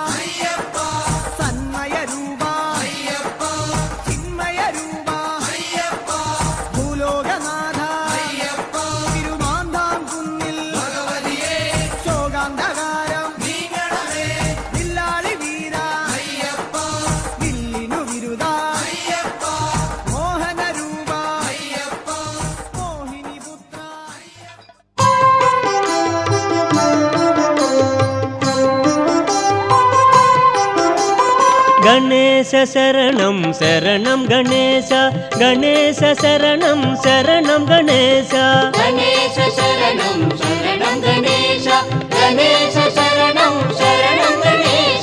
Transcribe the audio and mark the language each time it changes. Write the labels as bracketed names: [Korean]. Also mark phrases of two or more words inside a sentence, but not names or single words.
[Malayalam] സന്മയ രൂപ ചിന്മയ രൂപ ഭൂലോകനാഥ തിരുമാന്താം കുന്നിൽ ശോകാന്തകാരം വില്ലാളി വീര വില്ലിനു വിരുദ മോഹന രൂപ മോഹിനി പുത്ര [Sanskrit] गणेश शरणं शरणं गणेश गणेश शरणं शरणं गणेश गणेश शरणं शरणं गणेश गणेश शरणं शरणं गणेश